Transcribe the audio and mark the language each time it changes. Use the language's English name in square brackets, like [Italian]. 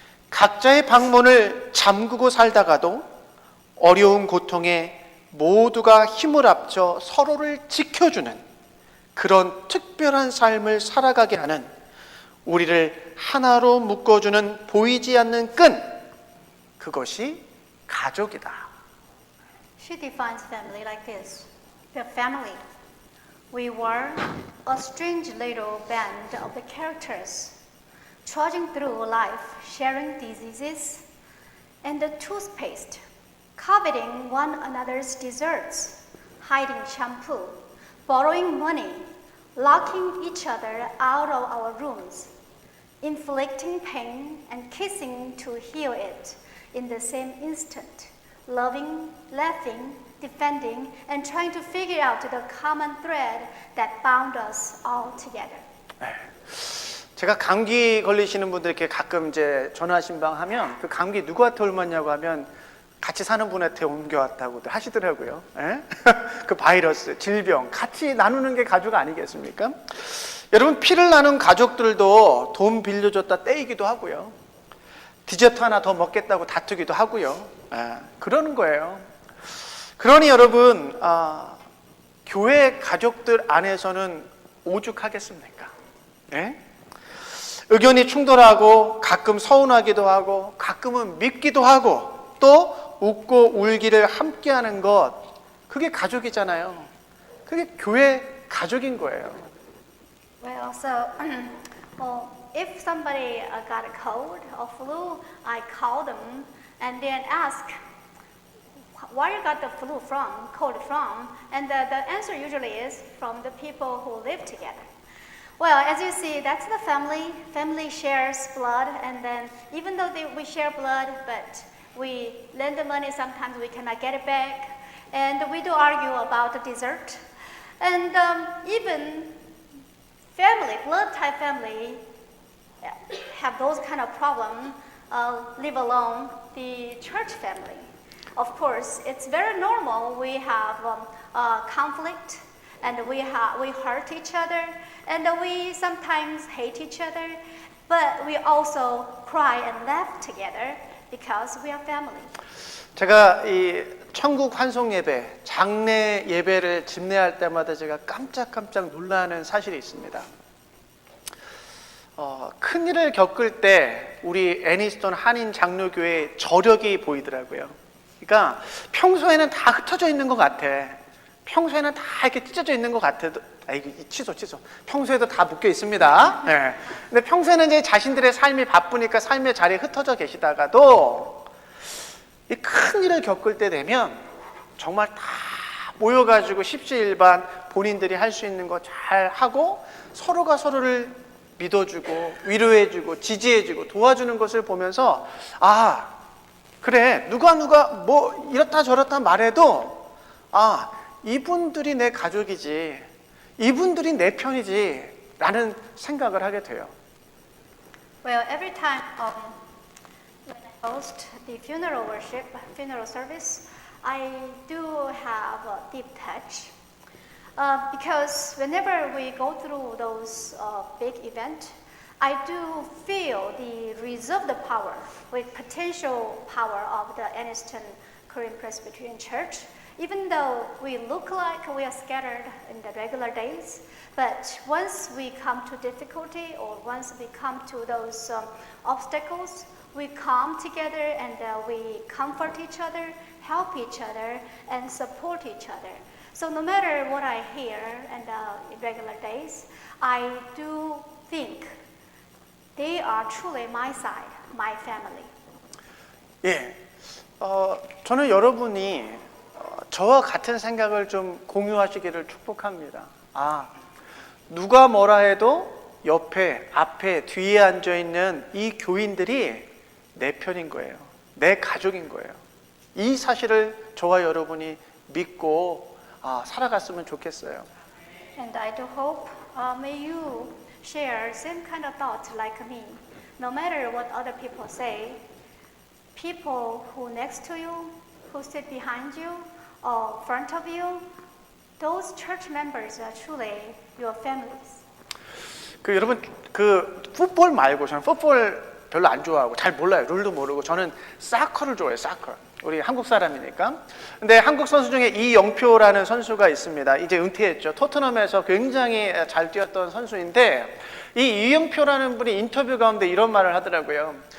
[Korean] 각자의 방문을 잠그고 살다가도 어려운 고통에 모두가 힘을 합쳐 서로를 지켜주는 그런 특별한 삶을 살아가게 하는, 우리를 하나로 묶어주는 보이지 않는 끈, 그것이 가족이다. [English] she defines family like this: the family. We were a strange little band of the characters, trudging through life, sharing diseases and the toothpaste, coveting one another's desserts, hiding shampoo, borrowing money, locking each other out of our rooms, inflicting pain and kissing to heal it in the same instant, loving, laughing, defending, and trying to figure out the common thread that bound us all together. [Korean] 제가 감기 걸리시는 분들께 가끔 이제 전화 신방하면 그 감기 누구한테 옮겼냐고 하면 같이 사는 분한테 옮겨왔다고 하시더라고요. 그 바이러스, 질병 같이 나누는 게 가족 아니겠습니까? 여러분, 피를 나눈 가족들도 돈 빌려줬다 떼이기도 하고요, 디저트 하나 더 먹겠다고 다투기도 하고요. 그러는 거예요. 그러니 여러분, 교회 가족들 안에서는 오죽하겠습니까? 네? 의견이 충돌하고 가끔 서운하기도 하고 가끔은 밉기도 하고 또 웃고 울기를 함께하는 것, 그게 가족이잖아요. 그게 교회 가족인 거예요. [English] Well, so if somebody got a cold or flu, I call them and then ask, where you got the flu from, cold from, and the answer usually is from the people who live together. Well, as you see, that's the family. Family shares blood, and then even though we share blood, but we lend the money, sometimes we cannot get it back, and we do argue about the dessert. And even family, blood type family, have those kind of problems, leave alone the church family. Of course, it's very normal. We have conflict, and we hurt each other, and we sometimes hate each other, but we also cry and laugh together because we are family. [Korean] 제가 이 천국 환송 예배, 장례 예배를 집례할 때마다 제가 깜짝깜짝 놀라는 사실이 있습니다. 큰일을 겪을 때 우리 애니스톤 한인 장로교회 저력이 보이더라고요. 그러니까 평소에는 다 흩어져 있는 것 같아. 평소에는 다 이렇게 찢어져 있는 것 같아도, 아이고, 취소. 평소에도 다 묶여 있습니다. 네. 근데 평소에는 이제 자신들의 삶이 바쁘니까 삶의 자리에 흩어져 계시다가도 이 큰 일을 겪을 때 되면 정말 다 모여가지고 십시일반 본인들이 할 수 있는 거 잘 하고 서로가 서로를 믿어주고 위로해주고 지지해주고 도와주는 것을 보면서 아, 그래, 누가 뭐 이렇다 저렇다 말해도 아, 이분들이 내 가족이지, 이분들이 내 편이지 라는 생각을 하게 돼요. [English] Well, every time when I host the funeral worship, funeral service, I do have a deep touch. Because whenever we go through those big events, I do feel the reserved power, with potential power of the Anniston Korean Presbyterian Church. Even though we look like we are scattered in the regular days, but once we come to difficulty or once we come to those obstacles, we come together and we comfort each other, help each other, and support each other. So no matter what I hear in regular days, I do think they are truly my side, my family. [Korean] 예, 저는 여러분이 저와 같은 생각을 좀 공유하시기를 축복합니다. 아, 누가 뭐라 해도 옆에, 앞에, 뒤에 앉아있는 이 교인들이 내 편인 거예요. 내 가족인 거예요. 이 사실을 저와 여러분이 믿고 살아갔으면 좋겠어요. [English] And I do hope may you share same kind of thought like me. No matter what other people say, people who next to you, who sit behind you, or front of you, those church members are truly your families. [Korean] 여러분 풋볼 말고 저는 풋볼 별로 안 좋아하고 잘 몰라요. 룰도 모르고 저는 사커를 좋아해요. 사커. 우리 한국 사람이니까. 근데 한국 선수 중에 이영표라는 선수가 있습니다. 이제 은퇴했죠. 토트넘에서 굉장히 잘 뛰었던 선수인데 이 이영표라는 분이 인터뷰 가운데 이런 말을 하더라고요.